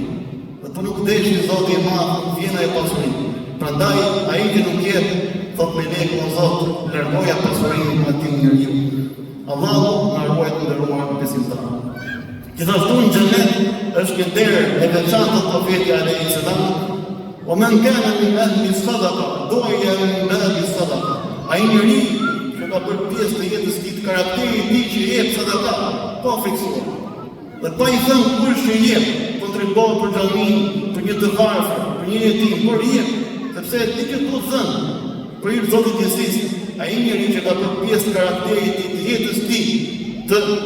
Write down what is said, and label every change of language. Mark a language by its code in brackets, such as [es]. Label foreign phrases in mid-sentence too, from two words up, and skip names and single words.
[sq] Dhe po nuk deshi Zoti i Madh, nuk vjen ajo pasuri. Prandaj ai që nuk jep, thot me lekë o Zot, largoja pasurinë atij njeriu. Allahu na ruaj të nderuar besimtarë. Gjithashtu në xhenet është një derë e veçantë të profetit [ar] عليه السلام. ومن كان من أهل الصدقة دعي من أهل الصدقة, du'a min ahli sadaqa. [sq] Ai njeri që ka bërë pjesë të jetës së tij, karakteri i tij që jep sadaka, po fiksuar. Dhe pa i thënë kush që jep, kontribon për xhamin, për një të varfër, për një jetim, por jep, sepse ti që do të thënë për hir të Zotit të Gjithësisë, ai njeri që ka bërë pjesë të karakterit të jetës së tij, të